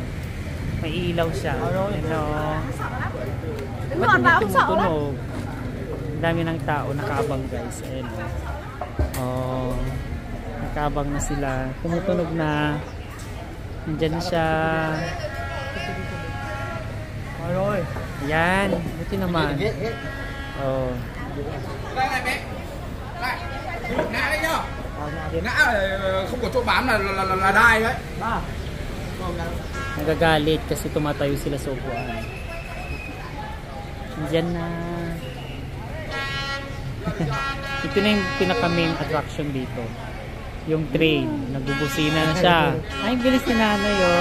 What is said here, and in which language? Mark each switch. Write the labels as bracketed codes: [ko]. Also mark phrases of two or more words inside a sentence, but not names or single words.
[tl] May ilaw siya. Ano? Ba't hindi tumutunog? Ang dami ng tao nakaabang guys. Ayan o. Nakaabang na sila. Tumutunog na. Nandyan na siya. Yan. Buti naman. Oh. [vi] Không có chỗ bám là đai đấy. [tl] Nagagalit kasi tumatayo sila sa upuan. Diyan na. Ito na yung pinaka- [en] main attraction [tl] dito. Yung train. Nagbubusina na siya. Ay, bilis ni nanay oh.